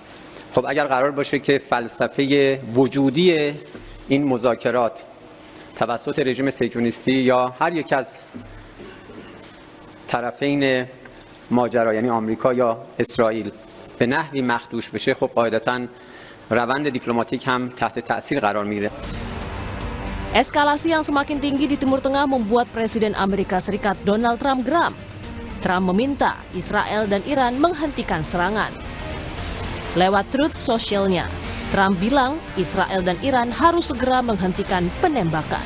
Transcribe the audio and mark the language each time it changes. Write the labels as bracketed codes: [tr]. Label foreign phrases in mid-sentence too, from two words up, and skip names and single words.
[fa] خب اگر قرار باشه که فلسفه وجودی این مذاکرات توسط رژیم صهیونیستی یا هر یک از طرفین ماجرا یعنی آمریکا یا اسرائیل به نحوی مخدوش بشه، خب قاعدتاً روند diplomatik هم تحت تأثیر قرار میگیره. [id] Eskalasi yang semakin tinggi di Timur Tengah membuat Presiden Amerika Serikat Donald Trump geram. Trump meminta Israel dan Iran menghentikan serangan. Lewat Truth Social-nya, Trump bilang Israel dan Iran harus segera menghentikan penembakan.